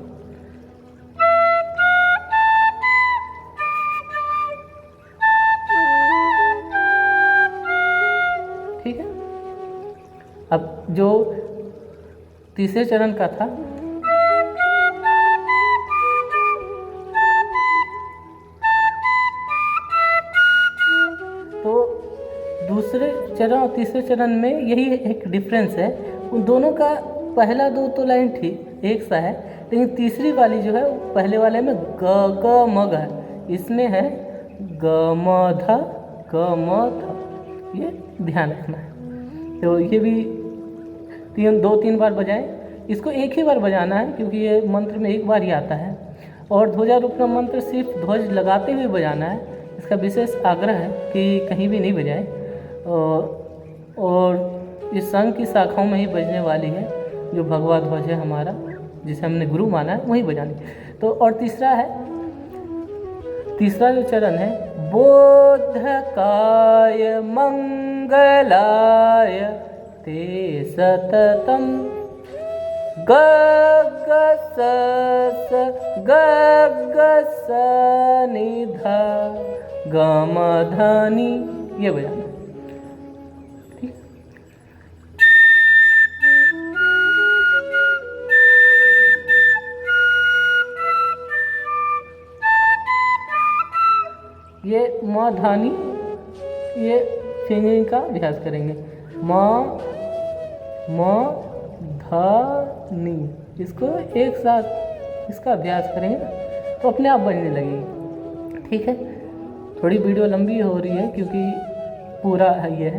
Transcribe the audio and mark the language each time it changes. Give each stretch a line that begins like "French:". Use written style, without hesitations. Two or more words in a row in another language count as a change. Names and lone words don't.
Hindi: ठीक है, अब जो तीसरे चरण का था, तो दूसरे चरण और तीसरे चरण में यही एक डिफरेंस है। उन दोनों का पहला 2 तो लाइन ठीक एक सा है, लेकिन तीसरी वाली जो है पहले वाले में ग ग म ग है, इसमें है ग म ध ग म ध। ये ध्यान रखना है। तो ये भी 2-3 बार बजाएं। इसको एक ही बार बजाना है क्योंकि ये मंत्र में एक बार ही आता है। और ध्वजारोपण मंत्र सिर्फ ध्वज लगाते हुए बजाना है, इसका विशेष आग्रह है कि कहीं भी नहीं बजाएं। और इस संघ की शाखाओं में ही बजने वाली है, जो भगवा ध्वज है हमारा, जिसे हमने गुरु माना है, वही बजानी। तो और तीसरा जो चरण है,
Sanskrit: बोधकाय मंगलाय ते सततम
Hindi: ग ग स स ग ग स नि ध ग म ध नि, ये बजाना। ठीक, ये म ध नि, ये फिंगरिंग का अभ्यास करेंगे। म ध नि, इसको एक साथ इसका अभ्यास करेंगे तो अपने आप बनने लगेगी। ठीक है, थोड़ी वीडियो लंबी हो रही है क्योंकि पूरा है ये है।